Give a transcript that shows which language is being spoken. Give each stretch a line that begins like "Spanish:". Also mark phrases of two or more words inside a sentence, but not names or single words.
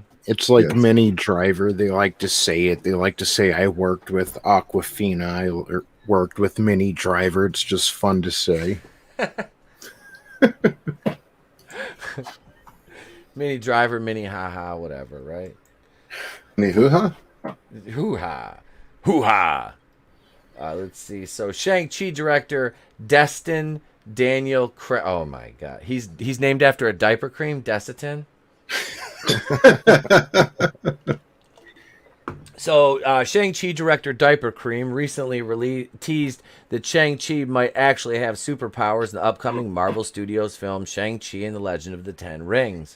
English: It's like Minnie Driver. They like to say it. They like to say, I worked with Aquafina. I worked with Minnie Driver. It's just fun to say. Minnie Driver, Minnie haha, whatever, right? Minnie hoo-ha? Hoo-ha. Hoo-ha. Let's see. So Shang-Chi director Destin Daniel oh my God. He's named after a diaper cream, Desitin. So Shang-Chi director Diaper Cream recently teased that Shang-Chi might actually have superpowers in the upcoming Marvel Studios film Shang-Chi and the Legend of the Ten Rings.